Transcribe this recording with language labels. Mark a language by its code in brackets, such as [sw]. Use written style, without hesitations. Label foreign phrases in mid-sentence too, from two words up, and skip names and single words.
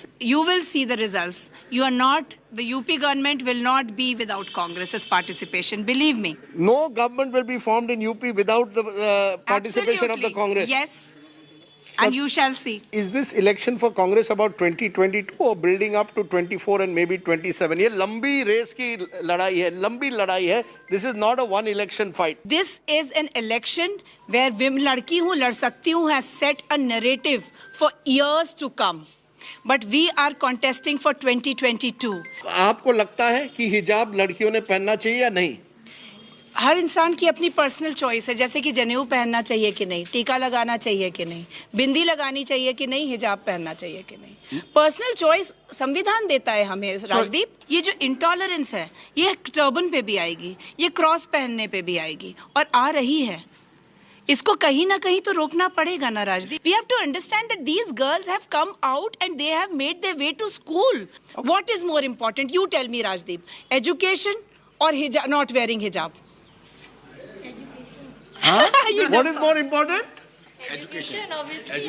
[en] You will see the results. The UP government will not be without Congress's participation, believe me. No government will be formed in UP without the participation of the Congress. Yes. And you shall see. Is this election for Congress about 2022 or building up to 24 and maybe 27? [hi] ये लंबी रेस की लड़ाई है, लंबी लड़ाई है. [en] This is not a one election fight. This is an election where women [hi] लड़की हूँ लड़ सकती हूँ [en] has set a narrative for years to come. But we are contesting for 2022. [hi] आपको लगता है कि हिजाब लड़कियों ने पहनना चाहिए या नहीं? हर इंसान की अपनी [en] personal choice [hi] है, जैसे कि जनेऊ पहनना चाहिए कि नहीं, टीका लगाना चाहिए कि नहीं, बिंदी लगानी चाहिए कि नहीं, हिजाब पहनना चाहिए कि नहीं. [en] personal choice [hi] संविधान देता है हमें, राजदीप. ये जो इंटॉलरेंस है, ये टर्बन पे भी आएगी, ये क्रॉस पहनने पे भी आएगी और आ रही है. इसको कहीं ना कहीं तो रोकना पड़ेगा ना, राजदीप. [en] We have to understand that these girls have come out and they have made their way to school. What is more important? You tell me, Rajdeep. Education or not wearing hijab? Huh? What is more important? Education, obviously.